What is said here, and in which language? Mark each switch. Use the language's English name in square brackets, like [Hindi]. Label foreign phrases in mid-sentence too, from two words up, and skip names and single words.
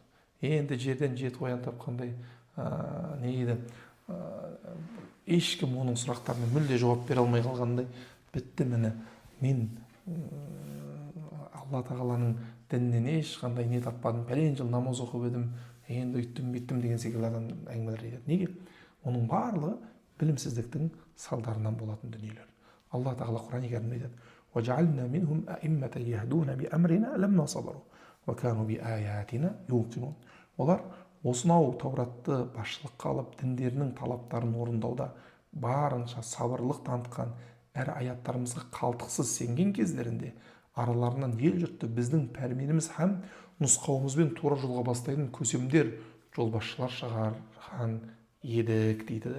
[Kazakh] Енді жерден жеті қоян тапқандай не еді, ешкім оның сұрақтарына мүлде жауап бере алмай қалғандай, бітті міне, мен Алла тағаланың дінінен ешқандай не таппадым, пәлен жыл намаз оқып едім, енді үйттім бүйттім деген секілді адам әңгімелер айтады. Неге? Оның барлығы білімсіздіктің салдарынан болатын дүниелер. Алла тағала Құран-ы Кәрімде айтады: [Arabic] وَجَعَلْنَا مِنْهُمْ أَئِمَّةً يَهْدُونَ بِأَمْرِنَا لَمَّا صَبَرُوا وَكَانُوا بِآيَاتِنَا يُوقِنُونَ. [Kazakh] Олар осынау Тауратты басшылыққа алып, діндерінің талаптарын орындауда барынша сабырлық танытқан, әр аяттарымызға қалтықсыз сенген кездерінде араларынан ел жұртты біздің пәрменіміз һәм нұсқауымызбен тура жолға бастайтын көсемдер, жолбасшылар шығарған едік дейді.